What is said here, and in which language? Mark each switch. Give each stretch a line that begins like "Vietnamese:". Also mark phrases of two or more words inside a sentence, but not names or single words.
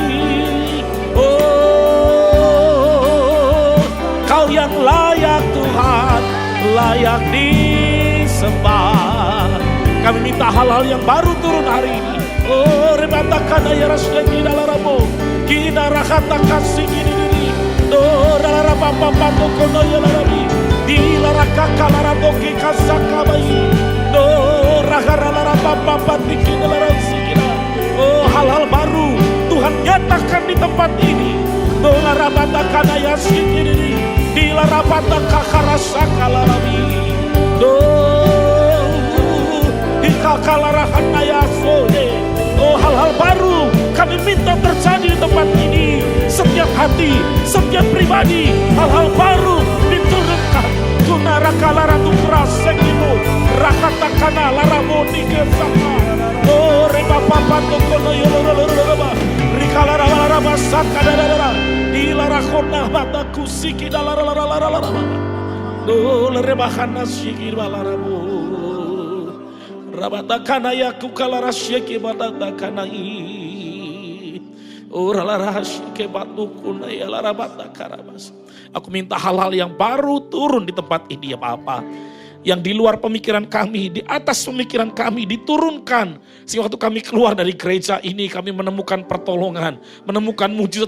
Indonesian: Oh, kau yang layak Tuhan, layak disembah. Kami minta hal-hal yang baru turun hari ini. Oh, rebatakan ayah rasnya kita laramo, kita rakata kasih ini. Oh, rarapapapa kono ya larabi. Dilaraka kalaraboke kasakabai. Do rahararapapapa dikina larasikina. Oh hal-hal baru Tuhan nyatakan di tempat ini. Do larabatakan ayah sikini. Dilarabata kakarasaka larabi. Do dikakalarahan ayah sode. Oh hal-hal baru kami minta terjadi di tempat ini. Setiap hati, setiap pribadi, hal-hal baru diturunkan. Tunara kalara tukra sekimu, rakatakana laramo nikesaka. Oh reba papa tokono yolololololoba, rikalara laraba sakadadadada, dilarakona bataku siki dalaralalaralalaraba. Oh reba khana siki balarabo. Rabatakana yaku kalara siki batatakana i. Aku minta hal-hal yang baru turun di tempat ini ya Bapa. Yang di luar pemikiran kami, di atas pemikiran kami diturunkan. Sehingga waktu kami keluar dari gereja ini kami menemukan pertolongan, menemukan mujizat.